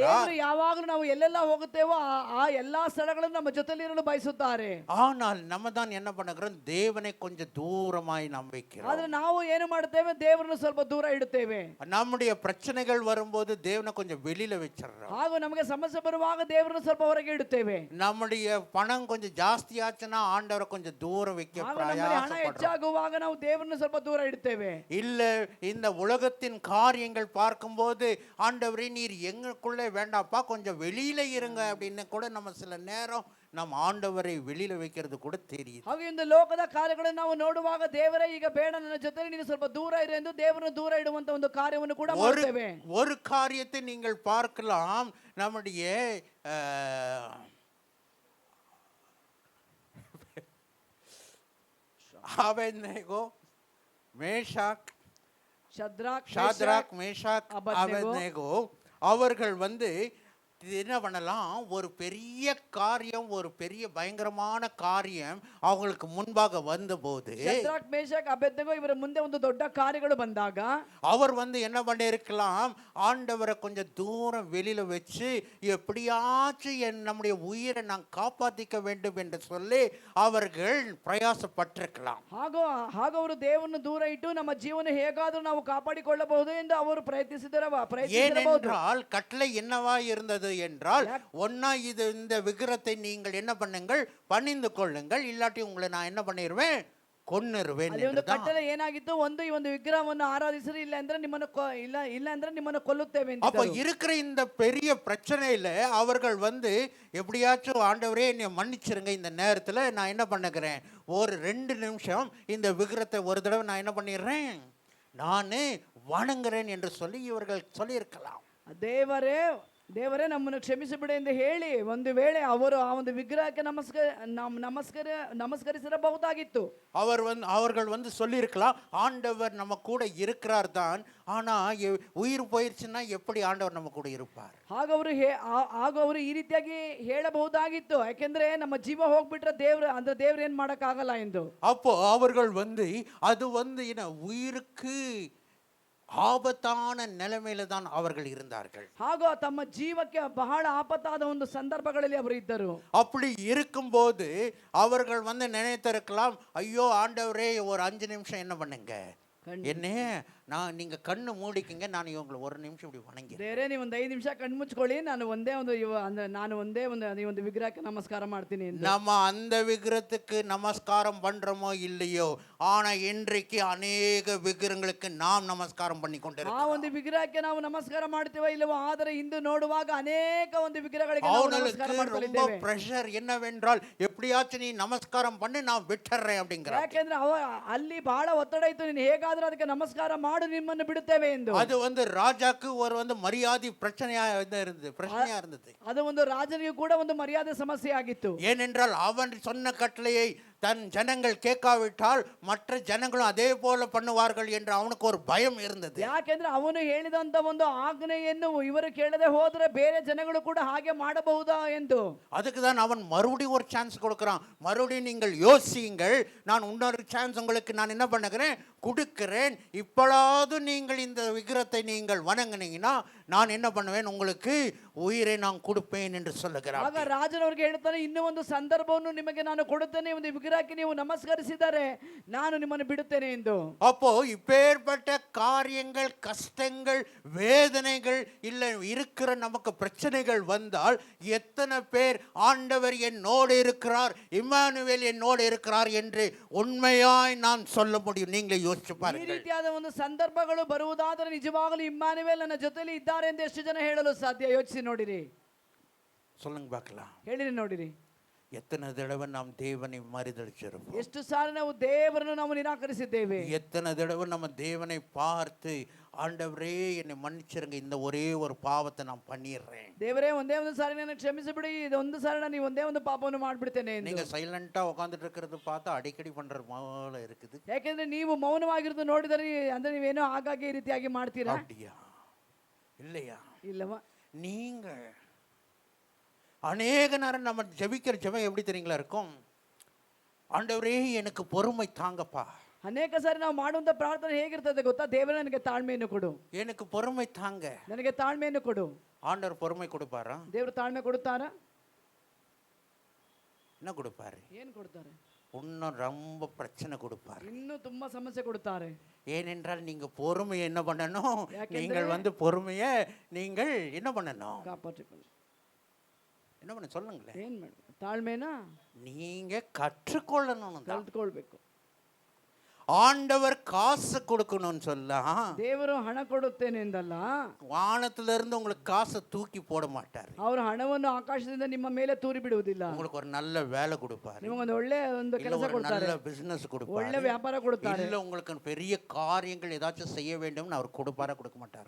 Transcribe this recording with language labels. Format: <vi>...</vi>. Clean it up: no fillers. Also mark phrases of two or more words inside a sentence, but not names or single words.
<kn>ದೇವರು ಯಾವಾಗಲೂ ನಾವು ಎಲ್ಲೆಲ್ಲ ಹೋಗುತ್ತೇವೋ ಆ ಎಲ್ಲಾ ಸ್ಥಳಗಳನ್ನು ನಮ್ಮ ಜೊತೆಯಲ್ಲಿ ಇರಲು ಬಯಸುತ್ತಾರೆ.</kn> <ta>ஆனால் நம்ம தான் என்ன பண்ணுகிறோம், தேவனை கொஞ்சம் தூரமாய் நாம் வைக்கிறோம்.</ta> <kn>ಆದ್ರೆ ನಾವು ಏನು ಮಾಡುತ್ತೇವೆ, ದೇವರನ್ನು ಸ್ವಲ್ಪ ದೂರ ಇಡುತ್ತೇವೆ.</kn> <ta>நம்முடைய பிரச்சனைகள் வரும்போது தேவனை கொஞ்சம் வெளியில வச்சிடுறோம்.</ta> <kn>ಹಾಗೂ ನಮಗೆ ಸಮಸ್ಯೆ ಬರುವಾಗ ದೇವರನ್ನು ಸ್ವಲ್ಪ ಹೊರಗೆ ಇಡುತ್ತೇವೆ.</kn> <ta>நம்முடைய பணம் கொஞ்சம் ஜாஸ்தி ஆச்சுனா ஆண்டவரை கொஞ்சம் தூரம் வைக்க</ta> <kn>ಹಣ</kn> <ta>பிரயாசப்படுறோம்.</ta> <kn>ಹೆಚ್ಚಾಗುವಾಗ ನಾವು ದೇವರನ್ನು ಸ್ವಲ್ಪ ದೂರ ಇಡುತ್ತೇವೆ.</kn> <ta>இல்ல இந்த உலகத்தின் காரியங்கள் பார்க்கும்போது ஆண்டவரே நீர் எங்களுக்குள்ளே வேண்டாப்பா கொஞ்சம் வெளியில இருங்க அப்படின்னு கூட நம்ம சில நேரம் நம்ம ஆண்டவரை வெளியில வைக்கிறது கூட தெரியுது.</ta> <kn>ಹಾಗೆ இந்த ಲೋಕದ ಕಾರ್ಯಗಳನ್ನು ನಾವು ನೋಡುವಾಗ ದೇವರೇ ಈಗ ಬೇಡ, ನನ್ನ ಜೊತೆ ನೀನು ಸ್ವಲ್ಪ ದೂರ ಇರು ಎಂದು ದೇವರನ್ನು ದೂರ ಇಡುವಂತ ಒಂದು ಕಾರ್ಯವನ್ನು ಕೂಡ ಮಾಡುತ್ತೇವೆ.</kn> <ta>ஒரு காரியத்தை நீங்கள் பார்க்கலாம், நம்முடைய ஆபேத்நேகோ, மேஷாக், ஷாத்ராக், மேஷாக், ஆபேத்நேகோ அவர்கள் என்ன பண்ணலாம், ஒரு பெரிய காரியம், ஒரு பெரிய பயங்கரமான காரியம் அவங்களுக்கு முன்பாக வந்தபோது</ta> <kn>ಶದ್ರಾಕ್ ಮೇಷಕ್ ಅಬೇದ್ನೆಗೋ ಇವರ ಮುಂದೆ ಒಂದು ದೊಡ್ಡ ಕಾರ್ಯಗಳು ಬಂದಾಗ</kn> <ta>அவர் என்ன பண்ணியிருக்கலாம், ஆண்டவரை கொஞ்சம் தூரம் வெளியில வச்சு எப்படியாச்சும் நம்முடைய உயிரை நான் காப்பாற்றிக்க வேண்டும் என்று சொல்லி அவர்கள் பிரயாசப்பட்டிருக்கலாம்.</ta> <kn>ಹಾಗೂ ಅವರು ದೇವರನ್ನು ದೂರ ಇಟ್ಟು ನಮ್ಮ ಜೀವನ ಹೇಗಾದರೂ ನಾವು ಕಾಪಾಡಿಕೊಳ್ಳಬಹುದು ಎಂದು ಅವರು ಪ್ರಯತ್ನಿಸಿದರಬಹುದು.</kn> <ta>ஏனென்றால் கட்டளை என்னவா இருந்தது என்றால், ஒன்னா இந்த விக்கிரத்தை நீங்கள் என்ன பண்ணுங்கள், பணிந்து கொள்ளுங்கள், இல்லாட்டி உங்களை நான் என்ன பண்ணிடுவேன், கொன்னிருவேன்.</ta> <kn>ಕಟ್ಟಳೆ ಏನಾಗಿತ್ತು, ಈ ಒಂದು ವಿಗ್ರಹವನ್ನು ಆರಾಧಿಸಿರಿ, ಇಲ್ಲ ಅಂದ್ರೆ ನಿಮ್ಮನ್ನು ಕೊಲ್ಲುತ್ತೇವೆ.</kn> <ta>அப்ப இருக்கிற இந்த பெரிய பிரச்சனையில அவர்கள் எப்படியாச்சும் ஆண்டவரே என்னை மன்னிச்சிருங்க, இந்த நேரத்துல நான் என்ன பண்ணுகிறேன், ஒரு 2 நிமிஷம் இந்த விக்கிரத்தை ஒரு தடவை நான் என்ன பண்ணிடுறேன், நானு வணங்குறேன் என்று சொல்லி இவர்கள் சொல்லியிருக்கலாம்.</ta> <kn>ದೇವರೇ ನಮ್ಮನ್ನು ಕ್ಷಮಿಸಿಬಿಡಿ ಎಂದು ಹೇಳಿ ಒಂದು ವೇಳೆ ಅವರು ಆ ಒಂದು ವಿಗ್ರಹಕ್ಕೆ ನಮಸ್ಕರಿಸಿರಬಹುದಾಗಿತ್ತು.</kn> <ta>அவர்கள் சொல்லியிருக்கலாம், ஆண்டவர் நம்ம கூட இருக்கிறார் தான், ஆனா உயிர் போயிருச்சுன்னா எப்படி ஆண்டவர் நம்ம கூட இருப்பார்.</ta> <kn>ಅವರು ಈ ರೀತಿಯಾಗಿ ಹೇಳಬಹುದಾಗಿತ್ತು, ಯಾಕೆಂದ್ರೆ ನಮ್ಮ ಜೀವ ಹೋಗ್ಬಿಟ್ರೆ ದೇವ್ರು ಏನ್ ಮಾಡಕ್ಕಾಗಲ್ಲ ಎಂದು.</kn> <ta>அப்போ அவர்கள் அது உயிருக்கு ஆபத்தான நிலைமையில தான் அவர்கள் இருந்தார்கள்.</ta> <kn>ಹಾಗೂ ತಮ್ಮ ಜೀವಕ್ಕೆ ಬಹಳ ಆಪತ್ತಾದ ಒಂದು ಸಂದರ್ಭಗಳಲ್ಲಿ ಅವರು ಇದ್ದರು.</kn> <ta>அப்படி இருக்கும்போது அவர்கள் நினைத்திருக்கலாம், ஐயோ ஆண்டவரே ஒரு 5 நிமிஷம் என்ன பண்ணுங்க, நீங்க கண்ணு மூடிக்கிங்க, நான் இவங்களை 1 நிமிஷம் இப்படி வணங்கி</ta> <kn>ಬೇರೆ ನೀವು ಒಂದು 5 ನಿಮಿಷ ಕಣ್ಣು ಮುಚ್ಕೊಳ್ಳಿ, ನಾನು ಒಂದೇ ಒಂದು ವಿಗ್ರಹಕ್ಕೆ ನಮಸ್ಕಾರ ಮಾಡ್ತೀನಿ.</kn> <ta>நம்ம அந்த விக்கிரத்துக்கு நமஸ்காரம் பண்றோமோ இல்லையோ, ஆனா இன்றைக்கு அநேக விக்கிரங்களுக்கு நாம் நமஸ்காரம் பண்ணி கொண்டிருக்கிறோம்.</ta> <kn>ಆ ಒಂದು ವಿಗ್ರಹಕ್ಕೆ ನಾವು ನಮಸ್ಕಾರ ಮಾಡ್ತೀವೋ ಇಲ್ಲವೋ, ಆದರೆ ಇಂದು ನೋಡುವಾಗ ಅನೇಕ ಒಂದು ವಿಗ್ರಹಗಳಿಗೆ ನಾವು ನಮಸ್ಕಾರ ಮಾಡ್ತಿದ್ದೇವೆ.</kn> <ta>ரொம்ப பிரஷர் என்னவென்றால், எப்படியாச்சும் நீ நமஸ்காரம் பண்ணி நான் விட்டுறேன் அப்படிங்கறாங்க.</ta> <kn>ಯಾಕೆಂದ್ರೆ ಅಲ್ಲಿ ಬಹಳ ಒತ್ತಡ ಇತ್ತು, ನೀನು ಹೇಗಾದರೂ ಅದಕ್ಕೆ ನಮಸ್ಕಾರ ಮಾಡು ಮಾಡು ನಿಮ್ಮನ್ನು ಬಿಡುತ್ತೇವೆ ಎಂದು.</kn> <ta>அது ராஜாக்கு ஒரு மரியாதை பிரச்சனையா இருந்தது.</ta> <kn>ಅದು ಒಂದು ರಾಜನಿಗೂ ಕೂಡ ಒಂದು ಮರ್ಯಾದೆ ಸಮಸ್ಯೆ ಆಗಿತ್ತು.</kn> <ta>ஏனென்றால் அவன் சொன்ன கட்டளையை தன் ஜனங்கள் கேட்காவிட்டால் மற்ற ஜனங்களும் அதே போல பண்ணுவார்கள் என்று அவனுக்கு ஒரு பயம் இருந்தது.</ta> <kn>ಯಾಕೆಂದ್ರೆ ಅವನು ಹೇಳಿದಂತ ಒಂದು ಆಜ್ಞೆಯನ್ನು ಇವರು ಕೇಳದೆ ಹೋದ್ರೆ ಬೇರೆ ಜನಗಳು ಕೂಡ ಹಾಗೆ ಮಾಡಬಹುದಾ ಎಂದು.</kn> <ta>அதுக்கு தான் அவன் மறுபடியும் ஒரு சான்ஸ் கொடுக்கிறான். மறுபடியும் நீங்கள் யோசியுங்கள், நான் இன்னொரு சான்ஸ் உங்களுக்கு நான் என்ன பண்ணுகிறேன் கொடுக்கிறேன். இப்பொழுது நீங்கள் இந்த விக்கிரத்தை நீங்கள் வணங்கினீங்கன்னா நான் என்ன பண்ணுவேன், உங்களுக்கு உயிரை நான் கொடுப்பேன் என்று சொல்லுகிறார்.</ta> <kn>ಆಗ ರಾಜನವರಿಗೆ ಹೇಳ್ತಾನೆ, ಇನ್ನೂ ಒಂದು ಸಂದರ್ಭವನ್ನು ನಿಮಗೆ ನಾನು ಕೊಡುತ್ತೇನೆ, ಒಂದು ವಿಗ್ರಹಕ್ಕೆ ನೀವು ನಮಸ್ಕರಿಸಿದರೆ ನಾನು ನಿಮ್ಮನ್ನು ಬಿಡುತ್ತೇನೆ ಎಂದು.</kn> <ta>அப்போ இப்பேற்பட்ட காரியங்கள், கஷ்டங்கள், வேதனைகள் இல்ல இருக்கிற நமக்கு பிரச்சனைகள் வந்தால் எத்தனை பேர் ஆண்டவர் என்னோடு இருக்கிறார், இம்மானுவேல் என்னோடு இருக்கிறார் என்று உண்மையாய் நான் சொல்ல முடியும்? நீங்களே யோசிச்சு</ta> <kn>ಈ</kn> <ta>பாருங்கள்.</ta> <kn>ರೀತಿಯಾದ ಒಂದು ಸಂದರ್ಭಗಳು ಬರುವುದಾದರೆ ನಿಜವಾಗಲೂ ಇಮ್ಮಾನುವೇಲ್ ನನ್ನ ಜೊತೆಲಿ ಇದ್ದಾರೆ ಎಂದು ಎಷ್ಟು ಜನ ಹೇಳಲು ಸಾಧ್ಯ? ಯೋಚಿಸಿ ನೋಡಿರಿ,</kn> <ta>சொல்லுங்க பார்க்கலாம்.</ta> <kn>ಹೇಳಿರಿ ನೋಡಿರಿ.</kn> <ta>எத்தனை தடவை நாம் தேவனை மறுதலிச்சிருப்போம்.</ta> <kn>ಎಷ್ಟು ಸಾರಿ ನಾವು ದೇವರನ್ನು ನಾವು ನಿರಾಕರಿಸಿದ್ದೇವೆ.</kn> <ta>எத்தனை தடவை நம்ம தேவனை பார்த்து ஆண்டவரே என்னை மன்னிச்சிருங்க, இந்த ஒரே ஒரு பாவத்தை நான் பண்ணிடுறேன்.</ta> <kn>ದೇವರೇ ಒಂದೇ ಒಂದು ಸಾರಿ ನನ್ನ ಕ್ಷಮಿಸಿಬಿಡಿ, ಇದು ಒಂದು ಸಾರಿ ನಾನು ಒಂದೇ ಒಂದು ಪಾಪವನ್ನು ಮಾಡಿಬಿಡ್ತೇನೆ ಎಂದು.</kn> <ta>நீங்க சைலண்டா உட்கார்ந்துட்டு இருக்கிறது பார்த்தா அடிக்கடி பண்ற போல இருக்குது.</ta> <kn>ಯಾಕೆಂದ್ರೆ ನೀವು ಮೌನವಾಗಿರೋದು ನೋಡಿದರೆ ಅಂದ್ರೆ ನೀವೇನೋ ಆಗಾಗ್ಗೆ ಈ ರೀತಿಯಾಗಿ ಮಾಡ್ತೀರಾ?</kn> <ta>அப்படியா இல்லையா?</ta> <kn>ಇಲ್ಲವಾ?</kn> <ta>நீங்கள் அநேக நேரம் நம்ம ஜெபிக்கிற ஜெபம் எப்படி தெரியுங்களா இருக்கும்? ஆண்டவரே எனக்கு பொறுமை தாங்கப்பா.</ta> <kn>ಅನೇಕ ಸಾರಿ ನಾವು ಮಾಡುವಂತ ಪ್ರಾರ್ಥನೆ ಹೇಗಿರ್ತದೆ ಗೊತ್ತಾ? ದೇವರೇ ನನಗೆ ತಾಳ್ಮೆಯನ್ನು ಕೊಡು,</kn> <ta>எனக்கு பொறுமை தாங்க.</ta> <kn>ನನಗೆ ತಾಳ್ಮೆಯನ್ನು ಕೊಡು.</kn> <ta>ஆண்டவர் பொறுமை கொடுப்பாரா?</ta> <kn>ದೇವರು ತಾಳ್ಮೆ ಕೊಡುತ್ತಾರಾ?</kn> <ta>என்ன கொடுப்பாரு?</ta> <kn>ಏನು ಕೊಡ್ತಾರೆ?</kn> <ta>இன்னும் ரொம்ப பிரச்சனை கொடுப்பாரு.</ta> <kn>ಇನ್ನೂ ತುಂಬಾ ಸಮಸ್ಯೆ ಕೊಡುತ್ತಾರೆ.</kn> <ta>ஏனென்றால் நீங்க பொறுமையை என்ன பண்ணணும்?</ta> <kn>ಯಾಕೆಂದ್ರೆ</kn> <ta>நீங்கள் பொறுமையை நீங்கள் என்ன பண்ணணும்?</ta> <kn>ಕಾಪಾಡಿಕೊಳ್ಳಿ.</kn> <ta>என்ன பண்ண சொல்லுங்களேன்.</ta> <kn>ಏನ್ ಮಾಡಬೇಕು? ತಾಳ್ಮೆನಾ</kn> <ta>நீங்க கற்றுக்கொள்ளணும்.</ta> <kn>ಕಲ್ತ್ಕೊಳ್ಬೇಕು.</kn> <ta>ஆண்டவர் காசு கொடுக்கணும்னு சொல்ல,</ta> <kn>ದೇವರು ಹಣ ಕೊಡುತ್ತೇನೆ ಎಂದಲ್ಲ,</kn> <ta>வானத்துல இருந்து உங்களுக்கு காசை தூக்கி போட மாட்டார்.</ta> <kn>ಅವರು ಹಣವನ್ನು ಆಕಾಶದಿಂದ ನಿಮ್ಮ ಮೇಲೆ ತೂರಿ ಬಿಡುವುದಿಲ್ಲ.</kn> <ta>உங்களுக்கு ஒரு நல்ல வேலை கொடுப்பாரு,</ta> <kn>ನಿಮಗೊಂದು ಒಳ್ಳೆ ಒಂದು ಕೆಲಸ ಕೊಡ್ತಾರೆ,</kn> <ta>நல்ல பிசினஸ் கொடுப்பாரு,</ta> <kn>ಒಳ್ಳೆ ವ್ಯಾಪಾರ ಕೊಡ್ತಾರೆ.</kn> <ta>இல்ல உங்களுக்கு பெரிய காரியங்கள் ஏதாச்சும் செய்ய வேண்டும்னு அவர் கொடுப்பாரா கொடுக்க மாட்டாரா?</ta>